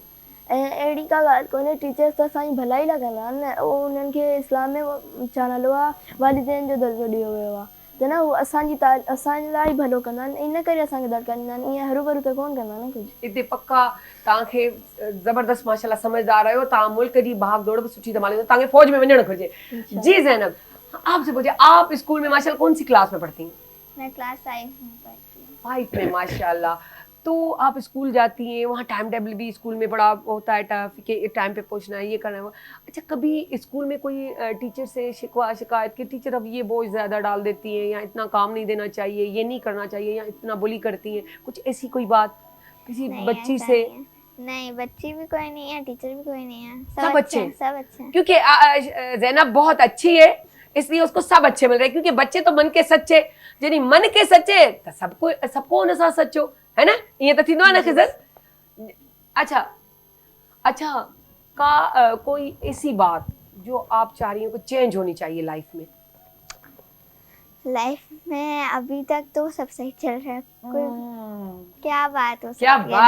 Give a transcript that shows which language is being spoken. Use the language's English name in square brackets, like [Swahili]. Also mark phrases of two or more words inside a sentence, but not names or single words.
[Sindhi] ऐं अहिड़ी का ॻाल्हि कोन्हे, टीचर्स त असांजी भलाई लाइ कंदा आहिनि न, उहो उन्हनि खे इस्लाम में छा नालो आहे वालिदैन जो दर्जो ॾियो वियो आहे, त न उहो असांजे लाइ भलो कंदा आहिनि, इन करे असांखे दड़काईंदा आहिनि, ईअं हरू भरू त कोन कंदा न कुझु। हिते पक्का तव्हांखे ज़बरदस्त माशाल्लाह समझदार आहियो, तव्हां मुल्क जी भाग दौड़ बि सुठी संभाली, तव्हांखे फौज में वञणु घुरिजे। [Hindi] जी ज़ैनब, आपसे पूछे, आप स्कूल में माशाल्लाह कौन सी क्लास में पढ़ती हैं? मैं क्लास 5 में पढ़ती हूँ। 5 में, माशाल्लाह। तो आप स्कूल जाती हैं, वहाँ [English] time table [Hindi] भी स्कूल में बड़ा होता है टफ कि टाइम पे पहुँचना है, ये करना है। अच्छा कभी स्कूल में कोई टीचर से शिकायत कि टीचर अब ये बोझ ज़्यादा डाल देती हैं या इतना काम नहीं देना चाहिए, ये नहीं करना चाहिए या इतना बुली करती हैं, कुछ ऐसी कोई बात किसी बच्ची से? नहीं, बच्ची भी कोई नहीं है, टीचर भी कोई नहीं है, सब अच्छे हैं। सब अच्छे हैं। क्योंकि ज़ैनब बहुत अच्छी है इसलिए उसको सब अच्छे मिल रहे हैं, क्योंकि बच्चे तो मन के सच्चे, [Sindhi] जॾहिं मन के सच्चे त सबको हुन सां सच्चो है ना, ये तो थींदो आहे न खिज़र। [Hindi] अच्छा कोई ऐसी बात जो आप चाह रही हो कि चेंज होनी चाहिए लाइफ में? लाइफ में अभी तक तो सब सही चल रहा है। कोई क्या बात हो सकती क्या बात